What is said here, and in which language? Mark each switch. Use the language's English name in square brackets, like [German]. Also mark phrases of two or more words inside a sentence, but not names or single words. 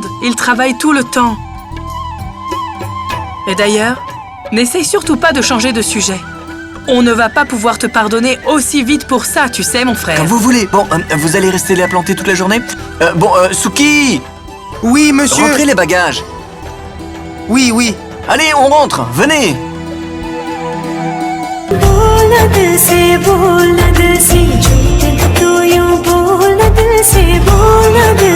[French] Il travaille tout le temps. Et d'ailleurs, n'essaye surtout pas de changer de sujet. On ne va pas pouvoir te pardonner aussi vite pour ça, tu sais, mon frère. Comme vous voulez. Bon, vous allez rester là planté toute la journée Suki! Oui, monsieur. Rentrez les bagages. Oui, oui. Allez, on rentre. Venez. [Hindi] बोलना दिल से झूठ तू यूं बोलना दिल से बोलना